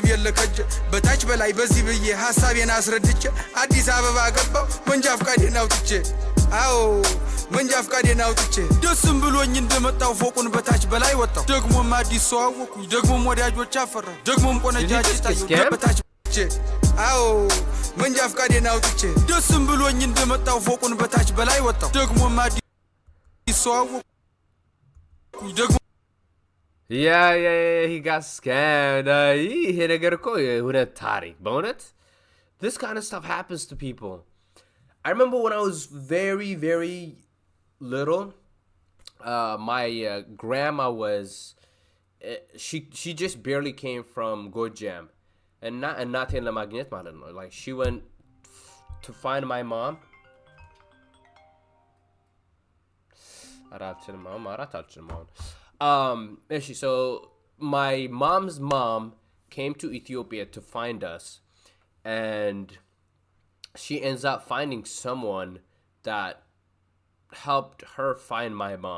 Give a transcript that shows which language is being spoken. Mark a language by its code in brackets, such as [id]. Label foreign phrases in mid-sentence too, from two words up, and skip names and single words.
[am] የለከጀ በታች በላይ በዚህ ብዬ ሐሳቤን አስረድቼ አዲስ አበባ ገባው መንጃ ፍቃዴን አውጥቼ አዎ መንጃ ፍቃዴን አውጥቼ ደስም ብሎኝ እንደመጣው ፎቁን በታች በላይ ወጣው ደግሞም አዲስ ሰው አወኩኝ ደግሞም ወዳጆች አፈራ ደግሞም ቆነጃጅ ታዩ በታች አዎ መንጃ ፍቃዴን አውጥቼ ደስም ብሎኝ እንደመጣው ፎቁን በታች በላይ ወጣው ደግሞም አዲስ ሰው አወኩኝ ደግሞ [en] Yeah, he got scammed. [am] ይሄ ነገር እኮ የእውነት ታሪክ በእውነት [en] This kind of stuff happens to people. I remember when I was very, very little, my grandma was, she just barely came from Gojam. And [am] እናቴን ለማግኘት ማለት ነው. [en] Like, she went to find my mom. So my mom's mom came to Ethiopia to find us. And she ends up finding someone that helped her find my mom.